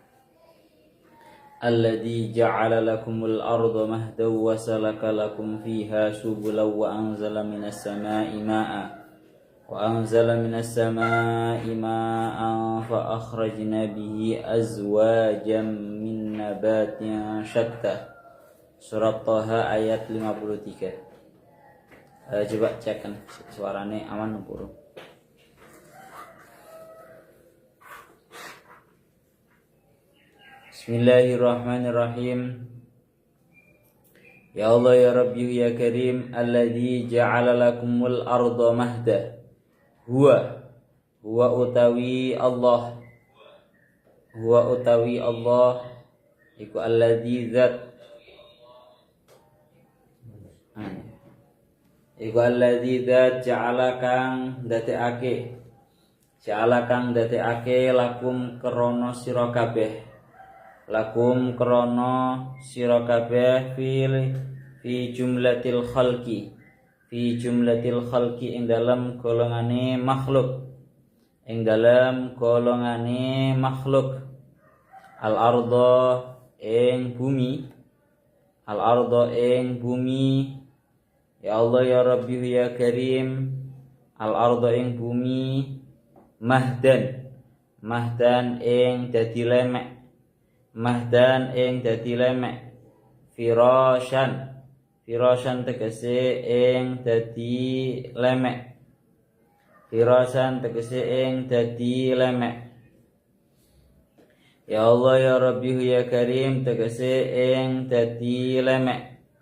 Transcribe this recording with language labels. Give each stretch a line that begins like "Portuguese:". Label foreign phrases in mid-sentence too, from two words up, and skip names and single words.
Arabic: الذي جعل لكم الأرض مهدا وسلك لكم فيها سبلا وأنزل من السماء ماء فأخرجنا به أزواجا من نبات شتى.
Indonesian: Surat Toha ayat 53. Coba cekkan suaranya aman pura. Bismillahirrahmanirrahim.
Arabic: Ya Allah ya Rabbi ya Karim, alladzi ja'ala lakumul arda mahda.
Javanese: Huwa utawi Allah iku
Arabic: alladzi zat ja'ala
Javanese: kang dadekake lakum krana sira kabeh
Arabic: fi jumlatil khalqi
Javanese: ing dalam golongane
Arabic: makhluk al arda
Javanese: ing bumi
Arabic: ya Allah ya Rabbi ya Karim al arda
Javanese: ing bumi mahdan ing dadi lemek firasyan tegese ing dadi lemek
Arabic: ya Allah ya Rabbi ya Karim
Javanese: tegese ing dadi lemek